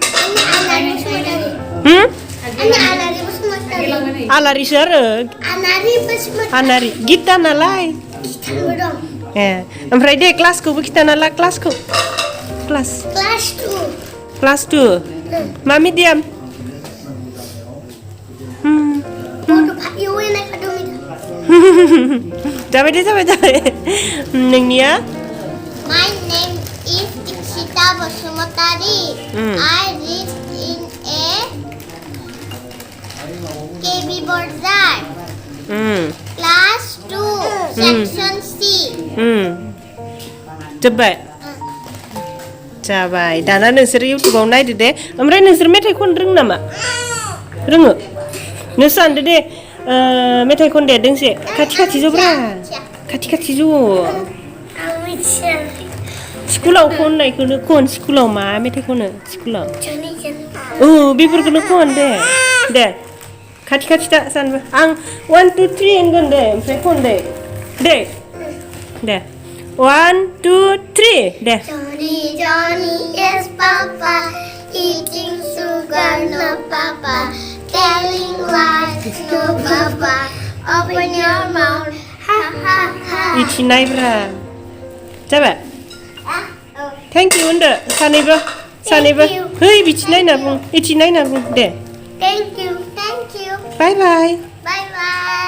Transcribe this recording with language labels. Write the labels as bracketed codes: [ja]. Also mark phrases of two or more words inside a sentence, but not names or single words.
[brx] आलारिसो आरो आनारि गिता नालाय ए ओमफ्राय दे क्लासखौबो खिथाना ला क्लासखौ क्लास 2 मा मिडियाम जाबाय नोंनिया [en] My name is Ikshita Basumotari. I read in a KB Borzai. Class 2, section C. [brx] जाबाय दाना नोंसोर इउटुबाव नायदो दे ओमफ्राय नोंसोर मेथाइ खननो रोङो नामा रोङो नोंसोर सानदो दे मेथाइ खनदे दोंसे खाथि जब्रा खाथि ज' स्कुलाव खननायखौनो खन स्कुलाव मा मेथाइ खनो स्कुलाव बेफोरखौनो खन दे खाथि दा सानबो आं 1 2 3 होनगोन दे ओमफ्राय खन दे 1 2 3 दे [en] Johnny is Papa, eating sugar no Papa, telling lies no Papa, open your mouth, ha ha ha. [brx] इथि नायब्रा जाबाय [en] thank you [brx] होनदो सानैबो है बिथि नायना बुं इथि नायना बुं दे [en] Thank you. bye bye Bye bye.